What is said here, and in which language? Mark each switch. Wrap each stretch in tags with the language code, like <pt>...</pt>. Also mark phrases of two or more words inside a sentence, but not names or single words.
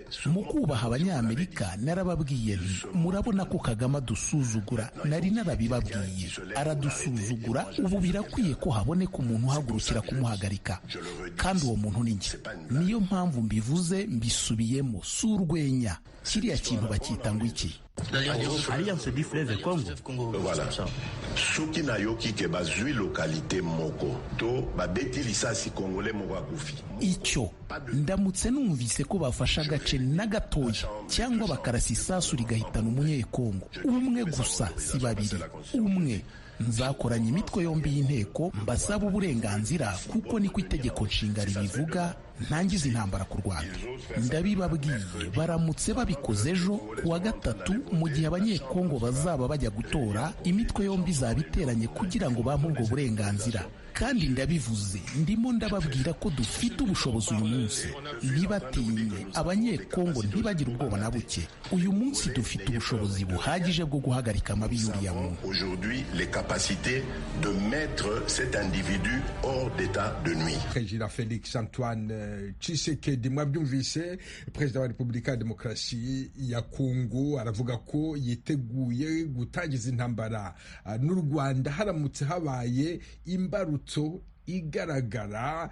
<rw>Mu kubaha Abanyamerika narababwiye nti murabona ko Kagame adusuzugura, nari narabibabwiye. Aradusuzugura, ubu birakwiye ko haboneka umuntu uhagurukira kumuhagarika, kandi uwo muntu ni njye. Niyo mpamvu mbivuze mbisubiyemo, si urwenya. Kiriya kintu bacyita ngo iki? Alliance du Fleuve Congo. Voilà.</rw> <ln>Soki nayoki ke bazwi lokalite moko to babeti lisasi kongole moko akufi.</ln> <rw>Icyo ndamutse numvise ko bafasha agace na gatoya cyangwa bakarasa isasu rigahitana umunyekongo umwe gusa si babiri umwe, nzakoranya imitwe yombi y'inteko mbasaba uburenganzira kuko niko itegeko nshinga ribivuga, ntangiza intambara ku Rwanda. Ndabibabwiye, baramutse babikoze ejo kuwa gatatu mu gihe abanyekongo bazaba bajya gutora, imitwe yombi izaba iteranye kugira ngo bampe ubwo burenganzira. Kandi ndabivuze, ndimo ndababwira ko dufite ubushobozi uyu munsi. Ntibatinye, abanyekongo ntibagire ubwoba na buke. Uyu munsi dufite ubushobozi buhagije bwo guhagarika amabi y'uriya muntu.</rw> <fr>Aujourd'hui, les capacités de mettre cet individu hors d'état de nuire.</fr> <rw>Perezida Felix Antoine Tshisekedi, mwabyumvise, Perezida wa Repubulika ya Demokarasi ya Kongo aravuga ko yiteguye gutangiza intambara n'u Rwanda haramutse habaye imbarutso igaragara.</rw>